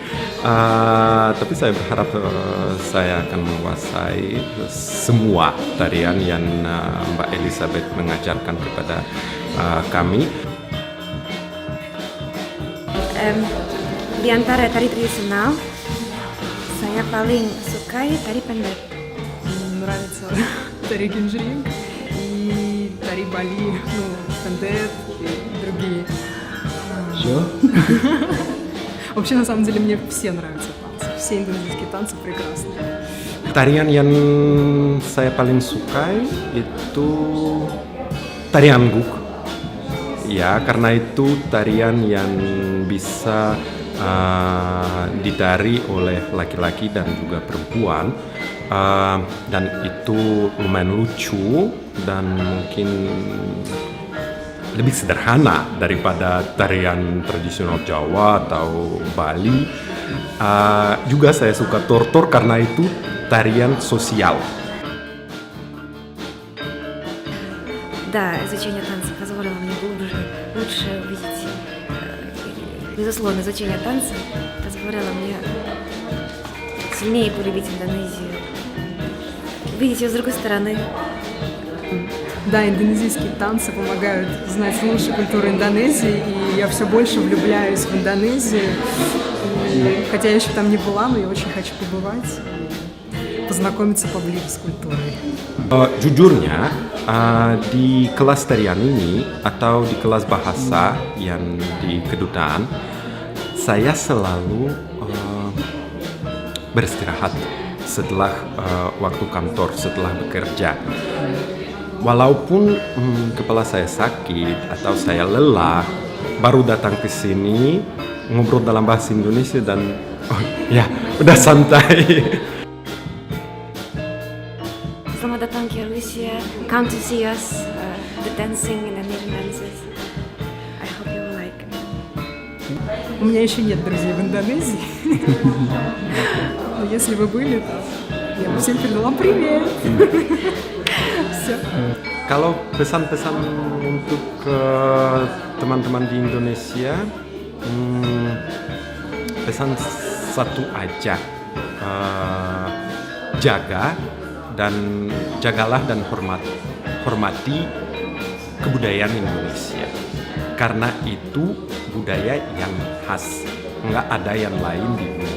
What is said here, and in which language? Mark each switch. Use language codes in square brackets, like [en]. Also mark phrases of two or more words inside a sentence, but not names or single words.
[id] Tapi saya berharap saya akan menguasai semua tarian yang Mbak Elizabeth mengajarkan kepada kami. Di antara tari tradisional, saya paling sukai tari pendek. [ru] Нравится тари Genjering и тари Бали, пендет и другие. Все? Вообще, на самом деле, мне все нравятся танцы. Все индонезийские танцы прекрасны. [id] Tarian yang saya paling sukai itu tari angguk. Ya, karena itu tarian yang bisa ditari oleh laki-laki dan juga perempuan, dan itu lumayan lucu dan mungkin lebih sederhana daripada tarian tradisional Jawa atau Bali. Juga saya suka tortor karena itu tarian sosial. [ru] Да, изучение танца позволило мне лучше увидеть. Безусловно, изучение танца позволило мне сильнее полюбить Индонезию, видеть ее с другой стороны. Да, индонезийские танцы помогают знать лучше культуру Индонезии, и я все больше влюбляюсь в Индонезию. И, хотя я еще там не была, но я очень хочу побывать, познакомиться поближе с культурой. [id] Jujurnya, di kelas tarian ini atau di kelas bahasa yang di kedutaan, saya selalu beristirahat setelah waktu kantor, setelah bekerja. Walaupun kepala saya sakit atau saya lelah, baru datang ke sini ngobrol dalam bahasa Indonesia dan ya udah santai. Selamat datang ke Rusia. [en] Come to see us, the dancing and the Indonesian dances. I hope you will like. [ru] У меня еще нет друзей в Индонезии. Но если бы были, то я бы всем передала привет. Все. [id] Kalau pesan-pesan untuk teman-teman di Indonesia, pesan satu aja, jagalah dan hormati kebudayaan Indonesia, karena itu budaya yang khas, nggak ada yang lain di dunia.